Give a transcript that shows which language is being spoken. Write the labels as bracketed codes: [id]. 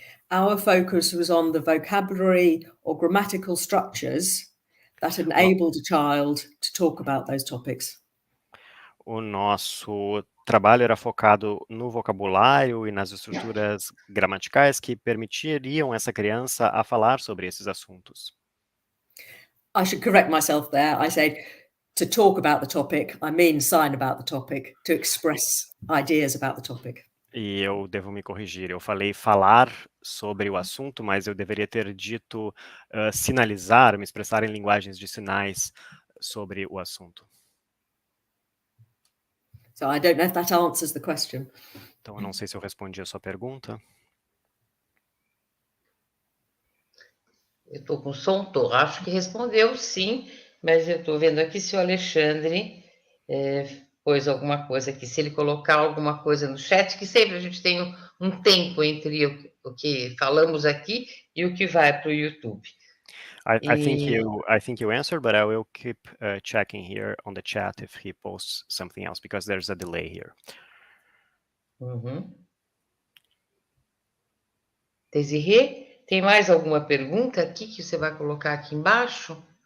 [en] Our focus was on the vocabulary or grammatical structures that enabled a child to talk about those topics. [pt] O nosso trabalho era focado no vocabulário e nas estruturas gramaticais que permitiriam essa criança a falar sobre esses assuntos. [en] I should correct myself there. I said to talk about the topic, I mean sign about the topic, to express ideas about the topic. [pt] E eu devo me corrigir. Eu falei falar sobre o assunto, mas eu deveria ter dito sinalizar, me expressar em linguagens de sinais sobre o assunto. [en] So I don't know if that answers the question. [pt] Então, eu não sei se eu respondi a sua pergunta. Eu estou com som, acho que respondeu sim, mas eu estou vendo aqui se o Alexandre pôs alguma coisa aqui, se ele colocar alguma coisa no chat, que sempre a gente tem um tempo entre o que falamos aqui e o que vai para o YouTube. [en] I think you answered, but I will keep checking here on the chat if he posts something else, because there's a delay here. Uhum. [pt] Desirê, tem mais alguma pergunta aqui que você vai colocar aqui embaixo?